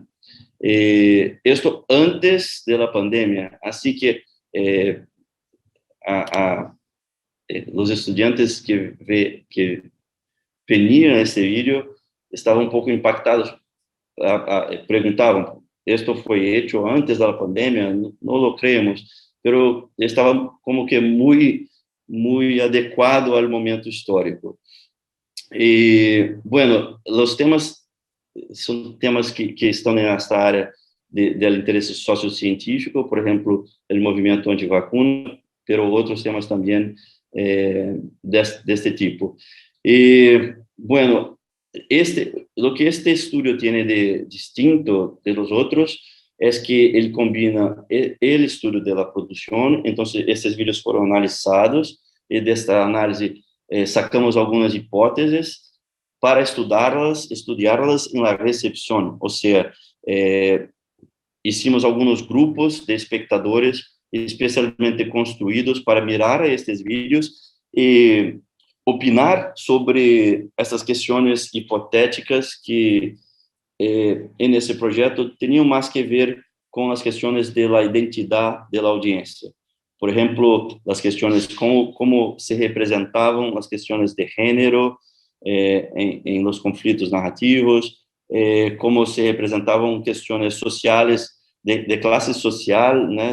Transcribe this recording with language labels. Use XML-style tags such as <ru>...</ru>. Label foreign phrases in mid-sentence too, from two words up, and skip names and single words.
<pt>Isto antes da pandemia, assim que os estudantes que veniam esse vídeo estavam um pouco impactados, perguntavam: "Isto foi feito antes da pandemia? Não</pt> <es>lo creemos",</es> <pt>pero estava como que muito adequado ao momento histórico. E, bueno, os temas são temas que estão nessa área do interesse sociocientífico, por exemplo, o movimento antivacuna, pero outros temas também deste tipo. E,</pt> <es>bueno, lo que este estudio tiene de distinto de los otros es que él combina el estudio de la producción. Entonces, estos vídeos fueron analizados y de esta análise sacamos algunas hipótesis para estudiarlas en la recepción. O sea, hicimos algunos grupos de espectadores especialmente construidos para mirar a estos vídeos y opinar sobre</es> <pt>essas questões</pt> <es>hipotéticas que en ese proyecto tenían más que ver con las cuestiones de la identidad de la audiencia. Por ejemplo, las cuestiones cómo se representaban las cuestiones de género en los conflictos narrativos, cómo se representaban cuestiones sociales de clase social, ¿no?</es>